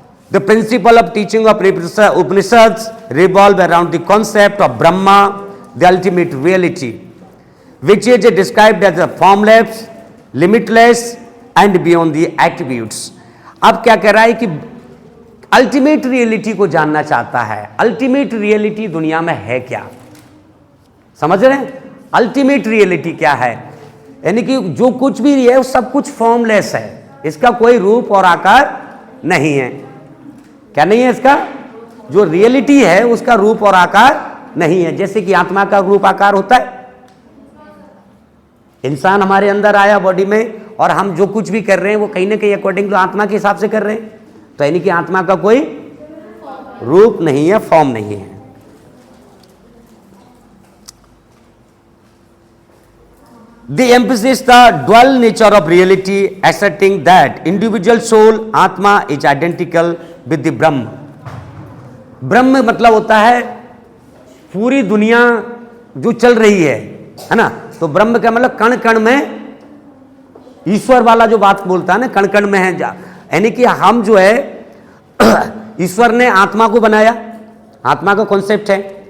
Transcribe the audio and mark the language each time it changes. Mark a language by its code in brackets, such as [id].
[en] The principle of teaching of Upanishads revolve around the concept of Brahma, the ultimate reality, which is described as a formless, limitless and beyond the attributes. [hi] अब क्या कह रहा है कि ultimate reality को जानना चाहता है। अल्टीमेट रियलिटी दुनिया में है क्या, समझ रहे हैं? अल्टीमेट रियलिटी क्या है? यानी कि जो कुछ भी है वो सब कुछ फॉर्मलेस है, इसका कोई रूप और आकार नहीं है। क्या नहीं है? इसका जो रियलिटी है उसका रूप और आकार नहीं है। जैसे कि आत्मा का रूप आकार होता है, इंसान हमारे अंदर आया बॉडी में, और हम जो कुछ भी कर रहे हैं वो कहीं ना कहीं अकॉर्डिंग टू आत्मा के हिसाब से कर रहे हैं। तो यानी कि आत्मा का कोई रूप नहीं है, फॉर्म नहीं है। [en] They emphasize the dual nature of reality, asserting that individual soul, atma, is identical with the Brahman. [hi] ब्रह्म मतलब होता है पूरी दुनिया जो चल रही है ना। तो ब्रह्म का मतलब कण कण में ईश्वर वाला जो बात बोलता है ना, कण कण में है, यानी कि हम जो है ईश्वर ने आत्मा को बनाया, आत्मा का कॉन्सेप्ट है।